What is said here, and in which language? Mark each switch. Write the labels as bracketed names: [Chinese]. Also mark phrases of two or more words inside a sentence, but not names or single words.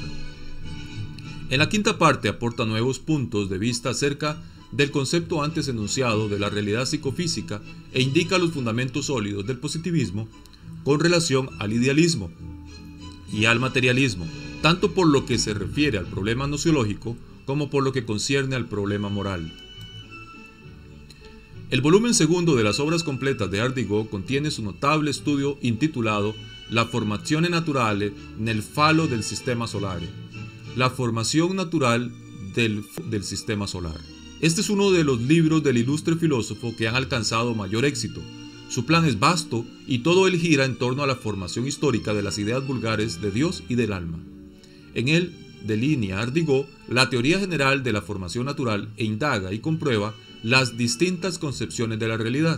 [Spanish] En la quinta parte aporta nuevos puntos de vista acerca del concepto antes enunciado de la realidad psicofísica e indica los fundamentos sólidos del positivismo con relación al idealismo y al materialismo, tanto por lo que se refiere al problema nociológico como por lo que concierne al problema moral. El volumen segundo de las obras completas de Ardigó contiene su notable estudio intitulado [Italian] La formazione naturale nel falo del sistema solare, [Spanish] la formación natural del sistema solar. Este es uno de los libros del ilustre filósofo que han alcanzado mayor éxito. Su plan es vasto y todo él gira en torno a la formación histórica de las ideas vulgares de Dios y del alma. En él delinea Ardigó la teoría general de la formación natural e indaga y comprueba las distintas concepciones de la realidad.